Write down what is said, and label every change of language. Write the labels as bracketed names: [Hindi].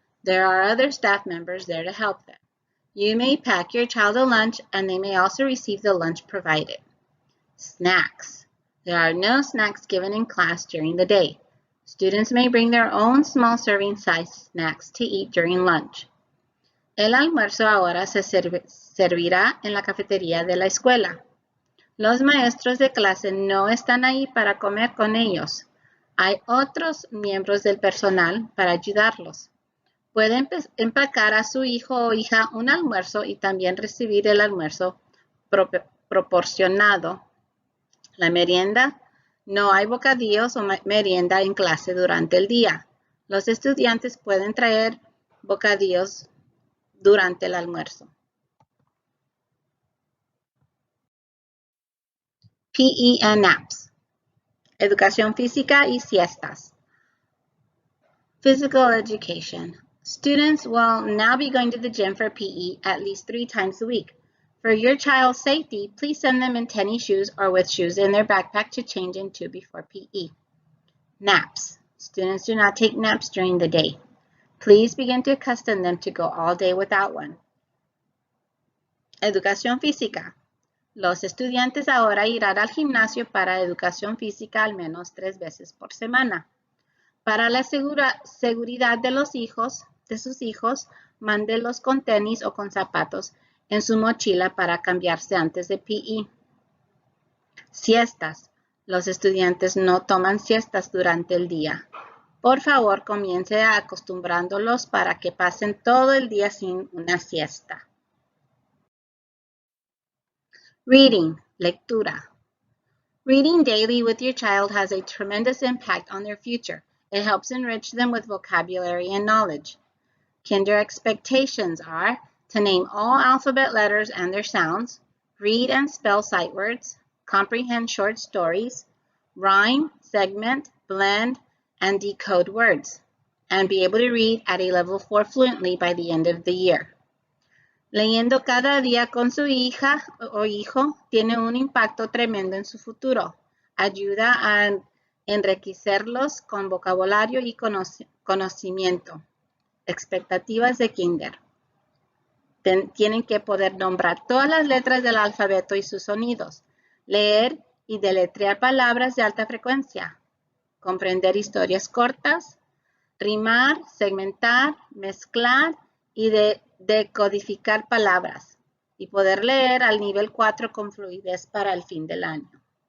[English] There are other staff members there to help them. You may pack your child a lunch and they may also receive the lunch provided. Snacks. There are no snacks given in class during the day. Students may bring their own small serving size snacks to eat during lunch. [Spanish] El almuerzo ahora se servirá en la cafetería de la escuela. Los maestros de clase no están ahí para comer con ellos. Hay otros miembros del personal para ayudarlos. Pueden empacar a su hijo o hija un almuerzo y también recibir el almuerzo proporcionado. La merienda, no hay bocadillos o merienda en clase durante el día. Los estudiantes pueden traer bocadillos durante el almuerzo. [English] PE and naps. [Spanish] Educación física y siestas. [English] Physical education. Students will now be going to the gym for PE at least 3 times a week. For your child's safety, please send them in tennis shoes or with shoes in their backpack to change into before PE. Naps. Students do not take naps during the day. Please begin to accustom them to go all day without one. [Spanish] Educación física. Los estudiantes ahora irán al gimnasio para educación física al menos 3 veces por semana. Para la seguridad de sus hijos, mándelos con tenis o con zapatos en su mochila para cambiarse antes de PE. Siestas. Los estudiantes no toman siestas durante el día. Por favor, comience acostumbrándolos para que pasen todo el día sin una siesta. [English] Reading, [Spanish] lectura. [English] Reading daily with your child has a tremendous impact on their future. It helps enrich them with vocabulary and knowledge. Kinder expectations are to name all alphabet letters and their sounds, read and spell sight words, comprehend short stories, rhyme, segment, blend, and decode words, and be able to read at a level 4 fluently by the end of the year. [Spanish] Leyendo cada día con su hija o hijo tiene un impacto tremendo en su futuro. Ayuda a enriquecerlos con vocabulario y conocimiento. Expectativas de kinder. Tienen que poder nombrar todas las letras del alfabeto y sus sonidos, leer y deletrear palabras de alta frecuencia, comprender historias cortas, rimar, segmentar, mezclar y decodificar palabras, y poder leer al nivel 4 con fluidez para el fin del año.